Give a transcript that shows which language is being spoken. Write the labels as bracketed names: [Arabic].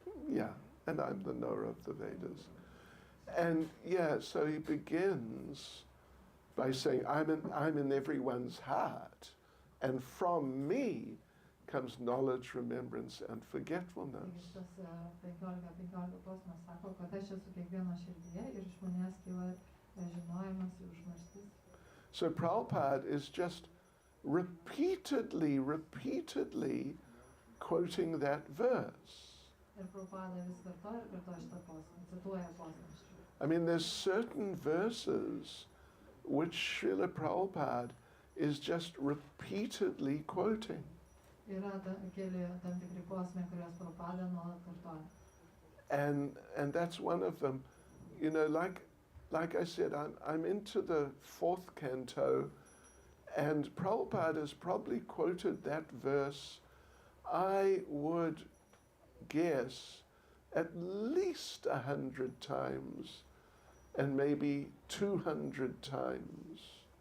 [English] Yeah, and I'm the knower of the Vedas. And yeah, so he begins by saying, I'm in everyone's heart, and from me comes knowledge, remembrance, and forgetfulness. [Lithuanian] Tas 15:15 posmas sako, kad aš esu kiekvieno širdyje ir iš manęs kyla žinojimas ir užmarštis. [English] So Prabhupada is just repeatedly quoting that verse. [Lithuanian] Ir Prabhupada vis kartoja ir kartoja šitą posmą, cituoja posmą. [English] I mean, there's certain verses which Srila Prabhupada is just repeatedly quoting. [Lithuanian] Yra keli tam tikri posmai, kuriuos Prabhupada nuolat kartoja. [English] And that's one of them. You know, like I said, I'm into the 4th canto, and Prabhupada has probably quoted that verse, I would guess, at least 100 times, and maybe 200 times.